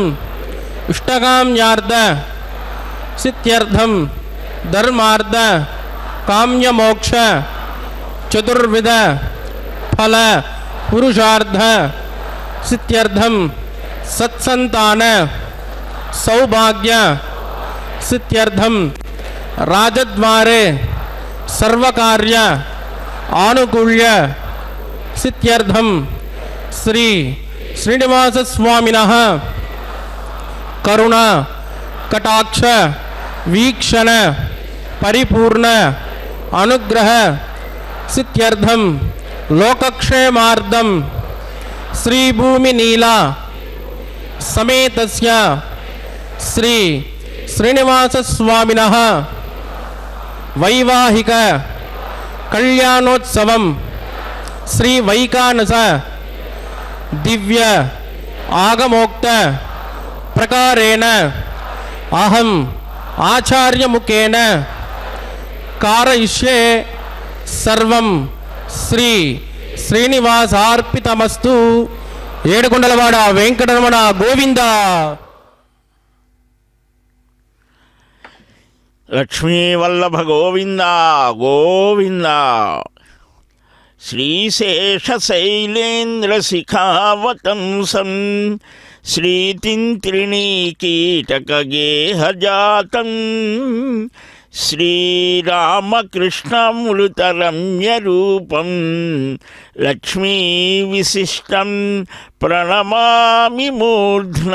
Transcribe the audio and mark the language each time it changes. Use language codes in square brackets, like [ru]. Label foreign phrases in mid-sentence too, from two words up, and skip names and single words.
[sa] ఇష్టకామ్యార్థ సిద్ధ్యర్థం ధర్మార్థ కామ్యమోక్ష చతుర్విధ ఫల పురుషార్థ సిద్ధ్యర్థం సత్సంతాన సౌభాగ్య సిద్ధ్యర్థం రాజద్వారే సర్వకార్య ఆనుకూల్య సిద్ధ్యర్థం శ్రీ శ్రీనివాస స్వామినః కరుణ कटाक्ष वीक्षण परिपूर्ण अनुग्रह सिद्ध्यर्थम लोकक्षेमार्थम श्री भूमि नीला समेतस्य श्री श्रीनिवास स्वामिनः वैवाहिक कल्याणोत्सवम श्री वैकानस दिव्य आगमोक्त प्रकारेण अहम आचार्य मुखेन कारयिष्ये सर्वं श्री శ్రీనివాసార్పితమస్తు. [te] ఏడుకొండలవాడ వెంకటరమణ గోవింద. లక్ష్మీవల్లభ గోవింద గోవింద. [sa] శ్రీశేషశైలేంద్రశిఖావతంసం శ్రీతింత్రిణీకీటకగేహజాతం శ్రీరామకృష్ణమృతరమ్యరూపం లక్ష్మీ విశిష్టం ప్రణమామి మూర్ధ్నా.